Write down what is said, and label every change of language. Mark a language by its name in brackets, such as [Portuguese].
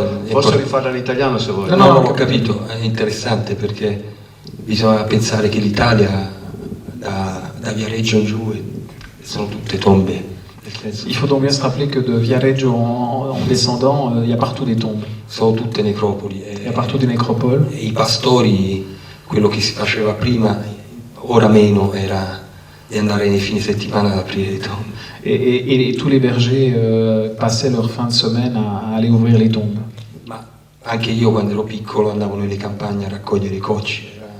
[Italian] Posso rifarla in italiano se vuoi? No, ho capito, è interessante perché bisogna pensare che l'Italia da Viareggio in giù sono tutte tombe. [French] Il faut donc bien se rappeler que de Viareggio en descendant, il y a partout des tombes. [Italian] Sono tutte necropoli. [French] Il y a partout des nécropoles. [Italian] E i pastori, quello che si faceva prima, ora meno, era di andare nei fine settimana ad aprire le tombe. [French] Et tous les bergers passaient leur fin de semaine à aller ouvrir les tombes. [Italian] Ma anche io quando ero piccolo andavo nelle campagne a raccogliere i cocci.